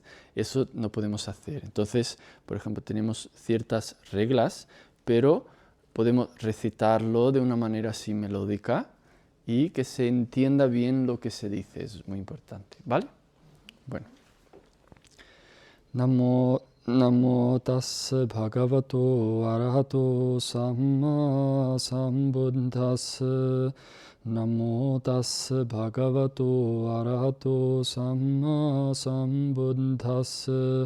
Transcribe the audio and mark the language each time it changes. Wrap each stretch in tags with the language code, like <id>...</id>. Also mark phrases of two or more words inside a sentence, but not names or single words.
<es>Eso no podemos hacer. Entonces, por ejemplo, tenemos ciertas reglas, pero podemos recitarlo de una manera así melódica y que se entienda bien lo que se dice, es muy importante, ¿vale? Bueno.</es> <pi>Namo tassa bhagavato arahato samma sambuddhassa. Namo tassa bhagavato arahato samma sambuddhassa.</pi>